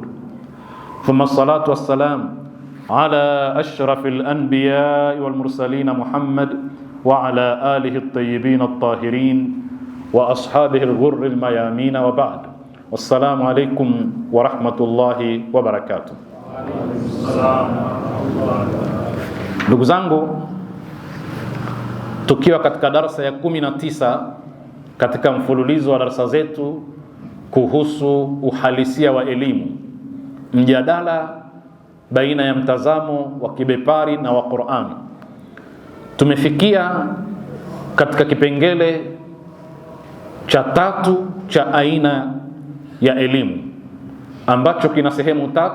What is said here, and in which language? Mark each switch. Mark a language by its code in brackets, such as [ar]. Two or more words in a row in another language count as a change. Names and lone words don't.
[ar] ثم الصلاة والسلام على أشرف الأنبياء والمرسلين محمد وعلى آله الطيبين الطاهرين وأصحابه الغر الميامين وبعد. والسلام عليكم ورحمة الله وبركاته. [sw] Ndugu zangu, tukiwa katika darasa ya 19 katika mfululizo wa darasa zetu kuhusu uhalisia wa elimu, mjadala baina ya mtazamo wa kibepari na wa Qur'an, tumefikia katika kipengele cha 3 cha aina ya elimu ambacho kina sehemu 3.